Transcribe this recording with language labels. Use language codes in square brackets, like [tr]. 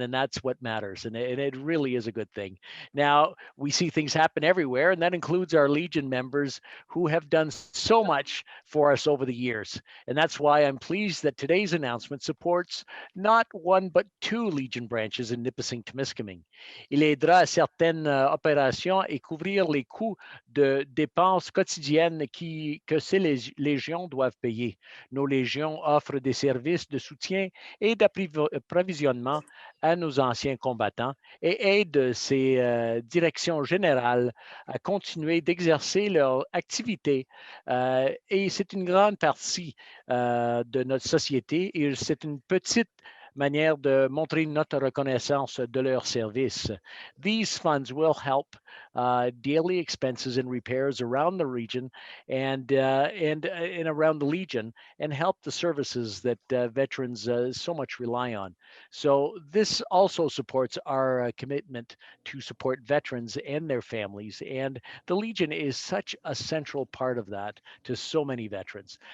[en] And that's what matters. And it really is a good thing. Now, we see things happen everywhere, and that includes our Legion members who have done so much for us over the years. And that's why I'm pleased that today's announcement supports not one but two Legion branches in Nipissing, Timiskaming. [fr] Il aidera à certaines opérations et couvrir les coûts de dépenses quotidiennes que ces légions doivent payer. Nos légions offrent des services de soutien et d'approvisionnement à nos anciens combattants et aident ces directions générales à continuer d'exercer leur activité. Et c'est une grande partie de notre société et c'est une petite manière de montrer notre reconnaissance de leur service. [en] These funds will help daily expenses and repairs around the region and around the Legion, and help the services that veterans so much rely on. So this also supports our commitment to support veterans and their families, and the Legion is such a central part of that to so many veterans.